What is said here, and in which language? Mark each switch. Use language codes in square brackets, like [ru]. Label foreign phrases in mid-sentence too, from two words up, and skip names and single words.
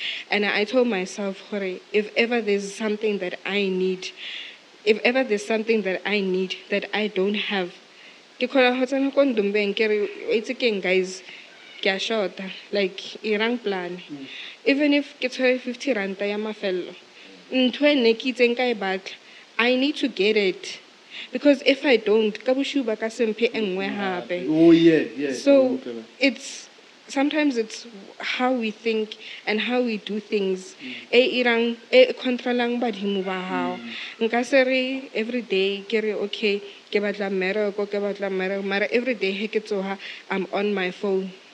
[en] And I told myself, if ever there's something that I need, that I don't have, guys, like irang plan. Even if it's 50 rand [tn] ya mafello, [en] I need to get it. Because if I don't, so sometimes it's how we think and how we do things. Every day, okay, every day I'm on my phone.